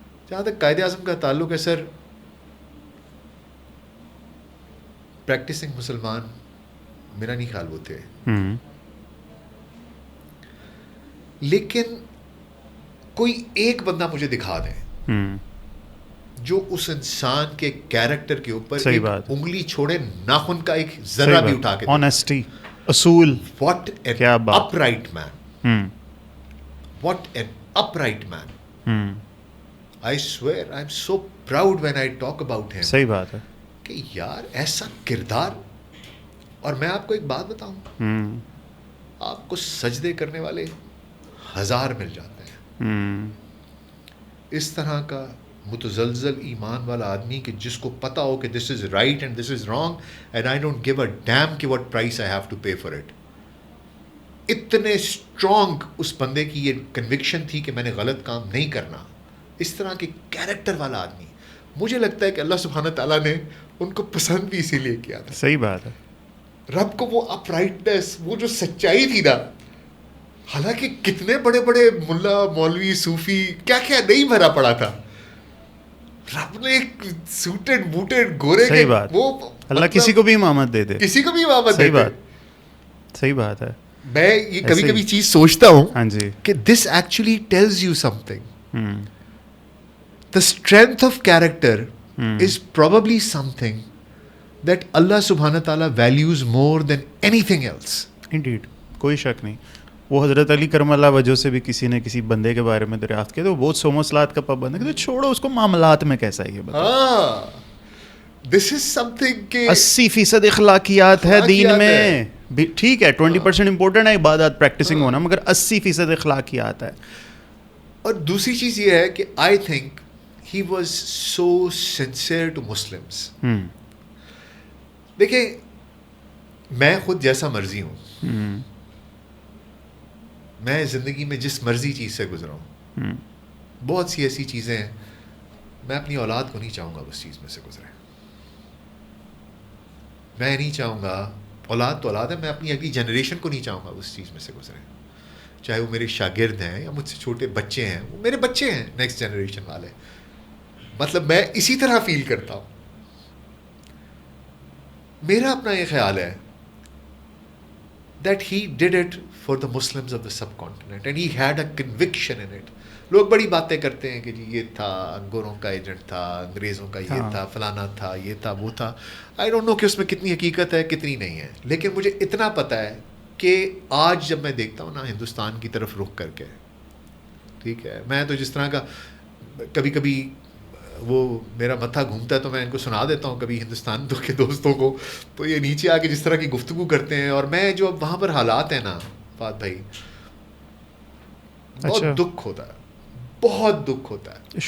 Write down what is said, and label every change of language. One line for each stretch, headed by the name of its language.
Urdu: جہاں تک قائد اعظم کا تعلق ہے سر، پریکٹسنگ مسلمان میرا نہیں خیال وہ تھے، لیکن کوئی ایک بندہ مجھے دکھا دیں جو اس انسان کے کیریکٹر کے اوپر ایک انگلی چھوڑے، ناخن کا ایک ذرہ بھی اٹھا کے. آنیسٹی، اصول.
English: What an upright man, what an upright man. I swear I'm so proud when I talk about him.
Urdu: صحیح بات ہے کہ یار ایسا کردار. اور میں آپ کو ایک بات بتاؤں، آپ کو سجدے کرنے والے 1000 مل جاتے ہیں. اس طرح کا متزلزل ایمان والا آدمی کہ جس کو پتا ہو کہ
English: This is right and this is wrong and I don't give a damn کہ what price I have to pay for it.
Urdu: اتنے اسٹرانگ اس بندے کی یہ کنوکشن تھی کہ میں نے غلط کام نہیں کرنا. اس طرح کے کیریکٹر والا آدمی، مجھے لگتا ہے کہ اللہ سبحانہ تعالیٰ نے ان کو پسند بھی اسی لیے کیا تھا. صحیح بات ہے. رب کو وہ اپ رائٹنس، وہ جو سچائی تھی نا، حالانکہ کتنے بڑے بڑے ملا مولوی صوفی کیا کیا نہیں بھرا پڑا تھا، رب نے ایک سوٹڈ بوٹڈ گورے کے وہ اللہ کسی کو بھی امامت دے دے، کسی کو بھی امامت دے دے. صحیح بات ہے. میں یہ کبھی کبھی چیز سوچتا ہوں ہاں جی
English: کہ this actually tells you something. The strength of character is probably something that Allah subhanahu wa ta'ala values more than anything else. Indeed.
Urdu: کوئی شک نہیں. وہ حضرت علی کرم اللہ وجہ سے بھی کسی نے کسی بندے کے بارے میں دریافت کیا تو وہ بہت سوموسلات کا پابند ہے کہ تو چھوڑو اس کو معاملات میں کیسا ہے یہ بتاؤ.
English: This is something کہ
Urdu: 80% اخلاقیات ہے دین میں. ٹھیک ہے 20% امپورٹنٹ ہے عبادات پریکٹسنگ ہونا، مگر 80% اخلاقیات ہے. اور دوسری چیز یہ ہے کہ
English: I think he was so sincere to Muslims.
Urdu: دیکھیں میں خود جیسا مرضی ہوں، میں زندگی میں جس مرضی چیز سے گزرا ہوں، بہت سی ایسی چیزیں ہیں میں اپنی اولاد کو نہیں چاہوں گا اس چیز میں سے گزرے. میں نہیں چاہوں گا، اولاد تو اولاد ہے، میں اپنی اگلی جنریشن کو نہیں چاہوں گا اس چیز میں سے گزرے، چاہے وہ میرے شاگرد ہیں یا مجھ سے چھوٹے بچے ہیں، وہ میرے بچے ہیں نیکسٹ جنریشن والے. مطلب میں اسی طرح فیل کرتا ہوں. میرا اپنا یہ خیال ہے
English: that he did it for the Muslims of the subcontinent and he had a conviction in it.
Urdu: لوگ بڑی باتیں کرتے ہیں کہ جی یہ تھا انگوروں کا ایجنٹ تھا, انگریزوں کا یہ تھا, فلانا تھا, یہ تھا, وہ تھا.
English: I don't know
Urdu: کہ اس میں کتنی حقیقت ہے کتنی نہیں ہے, لیکن مجھے اتنا پتہ ہے کہ آج جب میں دیکھتا ہوں نا ہندوستان کی طرف رخ کر کے, ٹھیک ہے, میں تو جس طرح کا کبھی کبھی وہ میرا متھا گھومتا ہے تو میں ان کو سنا دیتا ہوں کبھی ہندوستان کے دوستوں کو, تو یہ نیچے آ کے جس طرح کی گفتگو کرتے ہیں, اور میں جو اب وہاں پر حالات ہیں نا فہد بھائی, بہت دکھ ہوتا ہے, بہت دکھ ہوتا ہے.